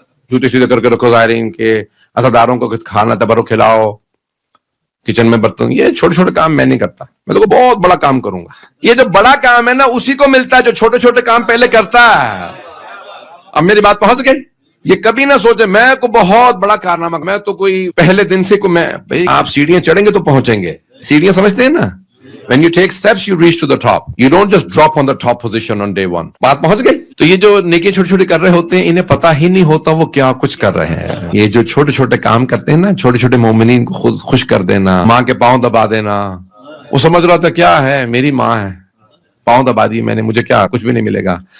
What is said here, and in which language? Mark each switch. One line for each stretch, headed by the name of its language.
Urdu: جوتے سیدھے کر کے رکھو زائرین کے، عزاداروں کو کھانا تبرک کھلاؤ، کچن میں برتن، یہ چھوٹے چھوٹے کام میں نہیں کرتا، میں تو کوئی بہت بڑا کام کروں گا. یہ جو بڑا کام ہے نا اسی کو ملتا ہے جو چھوٹے چھوٹے کام پہلے کرتا ہے. اب میری بات پہنچ گئی؟ یہ کبھی نہ سوچے میں کوئی بہت بڑا کارنامہ، میں تو کوئی پہلے دن سے کوئی، میں آپ سیڑھیاں چڑھیں گے تو پہنچیں گے. سیڑھیاں سمجھتے ہیں نا؟
English: When you take steps, you reach to the top. You don't just drop on the top position on day one.
Urdu: بات پہنچ گئی؟ تو یہ جو نیکی چھوٹی چھوٹی کر رہے ہوتے ہیں انہیں پتا ہی نہیں ہوتا وہ کیا کچھ کر رہے ہیں. یہ جو چھوٹے چھوٹے کام کرتے ہیں نا، چھوٹے چھوٹے مومنین کو خود خوش کر دینا، ماں کے پاؤں دبا دینا، وہ سمجھ رہا تھا کیا ہے، میری ماں ہے، پاؤں دبا دی میں نے، مجھے کیا کچھ بھی نہیں ملے گا.